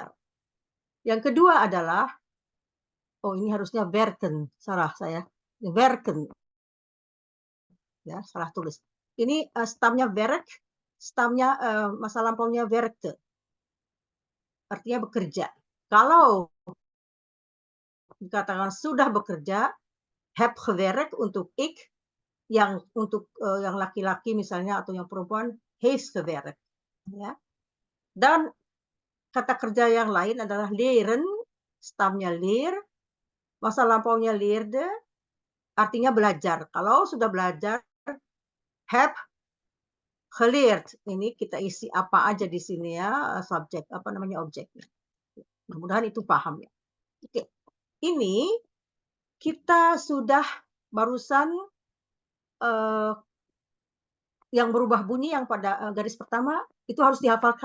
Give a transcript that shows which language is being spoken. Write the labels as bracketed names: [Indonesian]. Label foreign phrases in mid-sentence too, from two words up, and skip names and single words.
[Indonesian] Yang kedua adalah ini harusnya werken, salah saya. Werken. Ya, salah tulis. Ini stamnya werk, stamnya masa lampaunya werkte. Artinya bekerja. Kalau dikatakan sudah bekerja, [Dutch] heb gewerkt [Indonesian] untuk ik, yang untuk yang laki-laki misalnya atau yang perempuan [Dutch] heeft gewerkt. [Indonesian] Ya. Dan kata kerja yang lain adalah leren, stamnya leer, masa lampaunya leerde, artinya belajar. Kalau sudah belajar, [Dutch] heb geleerd. [Indonesian] Ini kita isi apa aja di sini ya, subjek, objeknya. Mudah-mudahan itu paham ya. Oke. Ini kita sudah barusan yang berubah bunyi yang pada garis pertama itu harus dihafalkan.